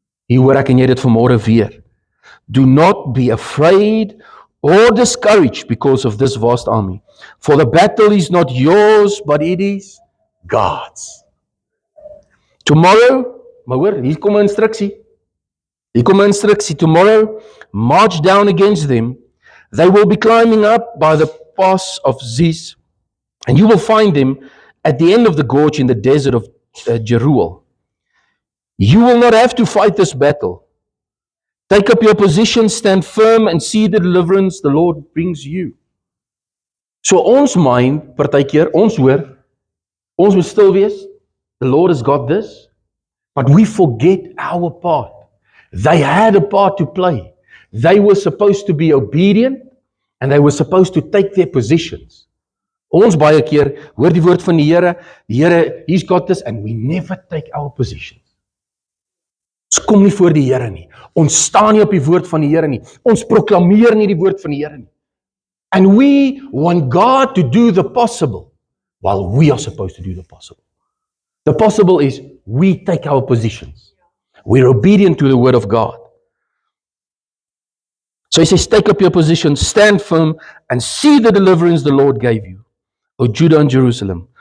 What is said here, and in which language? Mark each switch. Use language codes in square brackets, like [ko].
[af] Hier hoor ek en jy dit vanmôre weer. [en] Do not be afraid or discouraged because of this vast army. For the battle is not yours, but it is God's. [af] Tomorrow, maar hoor, hier kom 'n instruksie. [en] Tomorrow, march down against them. They will be climbing up by the pass of Ziz, and you will find them at the end of the gorge in the desert of Jeruel. You will not have to fight this battle. Take up your position, stand firm, and see the deliverance the Lord brings you. [af] So ons mind, partykeer, ons hoor, ons moet stil wees, [en] the Lord has got this, but we forget our part. They had a part to play. They were supposed to be obedient, and they were supposed to take their positions. [af] Ons baie keer hoor die woord van die Here, [en] he's got this, [af] and we never take our positions. Ons kom nie voor die Here nie. Ons staan nie op die woord van die Here nie. Ons proklameer nie die woord van die Here nie. [en] And we want God to do the possible while we are supposed to do the possible. The possible is we take our positions. We're obedient to the word of God. So he says, take up your position, stand firm, and see the deliverance the Lord gave you, O Judah and Jerusalem.